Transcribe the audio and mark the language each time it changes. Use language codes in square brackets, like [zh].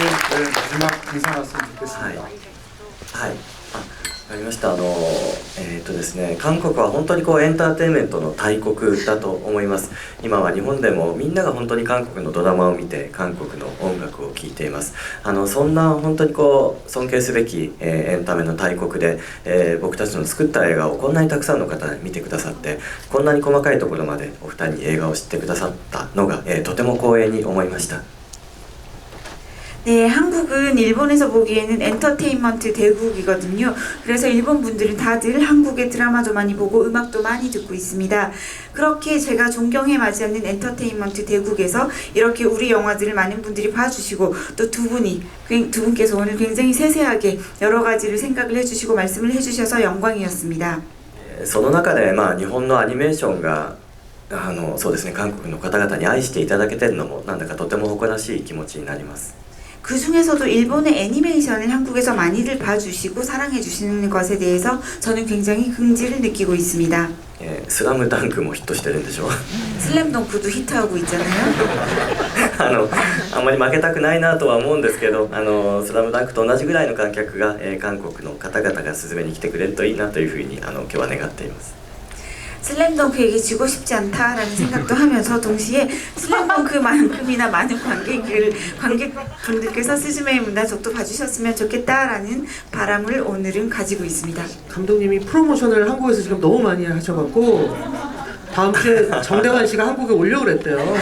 [ko] 네, 마지막 인사 말씀 듣겠습니다. [ja] はい、わかりました。ですね、韓国は本当にこうエンターテインメントの大国だと思います。今は日本でもみんなが本当に韓国のドラマを見て韓国の音楽を聴いています。そんな本当にこう尊敬すべき、エンタメの大国で、僕たちの作った映画をこんなにたくさんの方が見てくださって、こんなに細かいところまでお二人に映画を知ってくださったのが、とても光栄に思いました。 [ko] 네, 한국은 일본에서 보기에는 엔터테인먼트 대국이거든요. 그래서 일본 분들은 다들 한국의 드라마도 많이 보고 음악도 많이 듣고 있습니다. 그렇게 제가 존경해 마지 않는 엔터테인먼트 대국에서 이렇게 우리 영화들을 많은 분들이 봐주시고 또 두 분께서 오늘 굉장히 세세하게 여러 가지를 생각을 해주시고 말씀을 해주셔서 영광이었습니다. [ja] その中で日本のアニメーションがそうですね、韓国の方々に愛していただけてるのもなんだかとても誇らしい気持ちになります。 [ko] 그 중에서도 일본의 애니메이션을 한국에서 많이들 봐주시고 사랑해주시는 것에 대해서 저는 굉장히 긍지를 느끼고 있습니다. [ja] スラムダンクもヒットしてるんでしょう。 [ko] 슬램덩크도 히트하고 있잖아요. [ja] あんまり負けたくないなとは思うんですけど、スラムダンクと同じぐらいの観客が、韓国の方々がスズメに来てくれるといいなというふうに今日は願っています。 [ko] 슬램덩크에게 지고 싶지 않다라는 생각도 하면서 동시에 슬램덩크만큼이나 많은 관객분들께서 스즈메의 문단속도 봐주셨으면 좋겠다라는 바람을 오늘은 가지고 있습니다. 감독님이 프로모션을 한국에서 지금 너무 많이 하셔갖고 다음 주에 정대환 씨가 한국에 오려고 그랬대요.